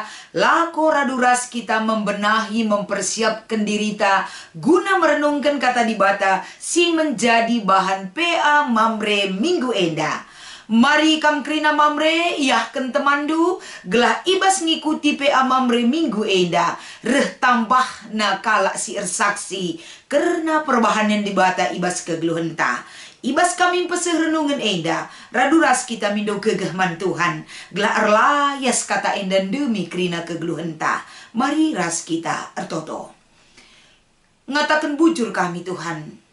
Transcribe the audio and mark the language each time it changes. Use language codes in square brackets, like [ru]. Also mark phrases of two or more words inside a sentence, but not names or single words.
[btx] Lako raduras kita [id] membenahi mempersiapkan [btx] dirita guna merenungkan kata dibata si menjadi bahan PA mamre minggu enda. Mari kam krina mamre yahken temandu gelah ibas ngikuti PA mamre minggu enda reh tambah na kalak si ersaksi [id] karena perubahan yang [btx] dibata ibas kegeluhenta. Ibas kami peseh renungan enda raduras kita mindo kegehman Tuhan gelah erlayas kata enda demi krina kegeluhenta. Mari ras kita ertoto ngatakan bujur kami Tuhan.